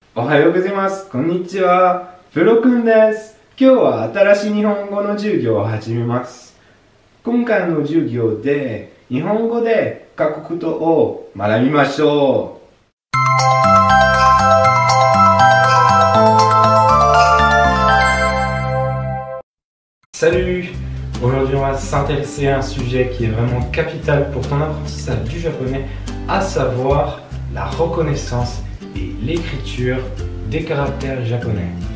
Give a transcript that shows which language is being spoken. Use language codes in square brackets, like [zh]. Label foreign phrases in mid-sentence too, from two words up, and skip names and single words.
[ja] おはようございます。こんにちは。プロくんです。今日は新しい日本語の授業を始めます。今回の授業で日本語で過去形を学びましょう。Salut! [fr] Aujourd'hui, on va s'intéresser à un sujet qui est vraiment capital pour ton apprentissage du japonais, à savoir la reconnaissance et l'écriture des caractères japonais.